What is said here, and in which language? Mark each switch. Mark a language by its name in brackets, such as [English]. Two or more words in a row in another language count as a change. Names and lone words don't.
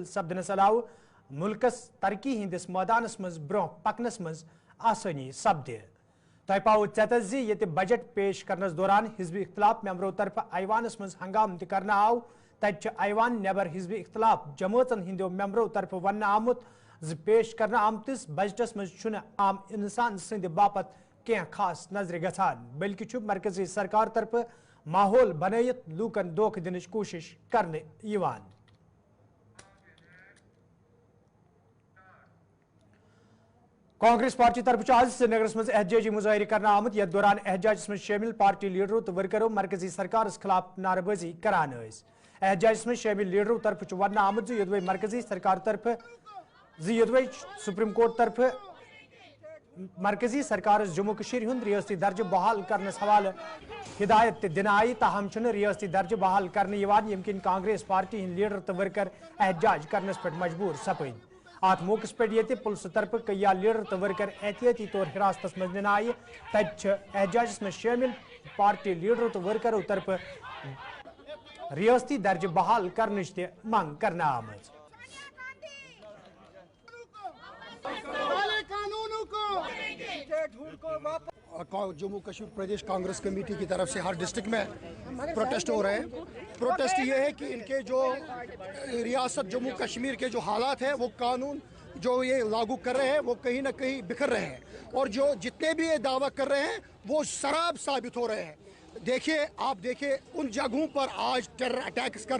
[Kashmiri] سپدنس علاوہ ملکس ترقی ہندس میدانس مز برو پکنس مز آسانی سپدِ تہ پاو ژیتس زِ یت بجٹ پیش کرنس دوران حزب اختلاف ممبرو طرف ایوانس مز ہنگام تہ کرنا آو تت ایوان نیبر حزب اختلاف جماعتن ہندو ممبرو طرف ون آمت ز پیش کرنا آمتس بجٹس مز چھن عام انسان سند باپت کینٛہہ خاص نظر گژھان بلکہ چھ مرکزی سرکار طرف ماحول بنائت لوکن دھوکہ دنچ کوشش کرنے یوان کانگریس پارٹی طرف آج سرینگرس مز احتجاجی مظاہرہ کرنا آمت یتھ دوران احتجاجس مز شامل پارٹی لیڈرو تو ورکرو مرکزی سرکارس خلاف نعرہ بازی کران احتجاجس مز شامل لیڈرو طرف ون آمت یدوے مرکزی سرکار طرف یدوے سپریم کورٹ طرف مرکزی سرکار جموں کشیر ہند ریاستی درجہ بحال کرنس حوالہ ہدایت دن آئی تاہم چھن ریاستی درجہ بحال کرنے یوان یم کن کانگریس پارٹی ہند لیڈر تو ورکر احتجاج کرنس پہ مجبور سپد ات موقع پہ یہ پولیس طرف کیا لیڈر تو ورکر احتیاطی طور حراستس مز نن آئی تت احتجاجس مز شامل پارٹی لیڈرو تو ورکرو طرف ریاستی درجہ بحال کرنچ تہ منگ کرنا آمت [Urdu] جموں کشمیر پردیش کانگریس کمیٹی کی طرف سے ہر ڈسٹرکٹ میں پروٹیسٹ ہو رہے ہیں پروٹیسٹ یہ ہے کہ ان کے جو ریاست جموں کشمیر کے جو حالات ہیں وہ قانون جو یہ لاگو کر رہے ہیں وہ کہیں نہ کہیں بکھر رہے ہیں اور جو جتنے بھی یہ دعویٰ کر رہے ہیں وہ شراب ثابت ہو رہے ہیں دیکھیے آپ دیکھیے ان جگہوں پر آج [English] terror attacks [Urdu] کر